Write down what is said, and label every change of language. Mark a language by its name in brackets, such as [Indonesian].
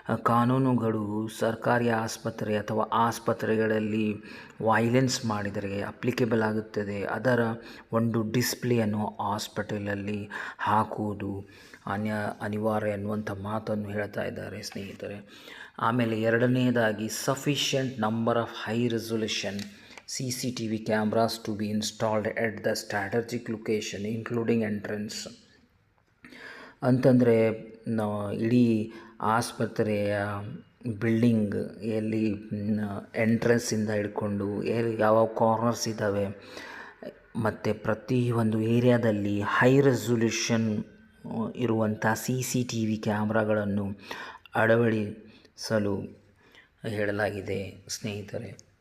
[Kannada] ಕಾನೂನುಗಳು ಸರ್ಕಾರಿ ಆಸ್ಪತ್ರೆ ಅಥವಾ ಆಸ್ಪತ್ರೆಗಳಲ್ಲಿ ವೈಲೆನ್ಸ್ ಮಾಡಿದರೆ ಅಪ್ಲಿಕೇಬಲ್ ಆಗುತ್ತದೆ, ಅದರ ಒಂದು ಡಿಸ್ಪ್ಲೇಯನ್ನು ಹಾಸ್ಪಿಟಲಲ್ಲಿ ಹಾಕುವುದು ಅನಿವಾರ್ಯ ಎನ್ನುವಂಥ ಮಾತನ್ನು ಹೇಳ್ತಾ ಇದ್ದಾರೆ ಸ್ನೇಹಿತರೆ. ಆಮೇಲೆ ಎರಡನೆಯದಾಗಿ [English] Sufficient number of high resolution CCTV cameras to be installed at the strategic location including entrance. [Kannada] ಅಂತಂದರೆ ಇಡೀ ಆಸ್ಪತ್ರೆಯ ಬಿಲ್ಡಿಂಗ್ ಎಲ್ಲಿ ಎಂಟ್ರೆನ್ಸಿಂದ ಹಿಡ್ಕೊಂಡು ಯಾವ ಕಾರ್ನರ್ಸ್ ಇದ್ದಾವೆ ಮತ್ತು ಪ್ರತಿ ಒಂದು ಏರಿಯಾದಲ್ಲಿ ಹೈ ರೆಸೊಲ್ಯೂಷನ್ ಇರುವಂಥ CCTV ಕ್ಯಾಮ್ರಾಗಳನ್ನು ಅಳವಡಿಸಲು ಹೇಳಲಾಗಿದೆ ಸ್ನೇಹಿತರೆ.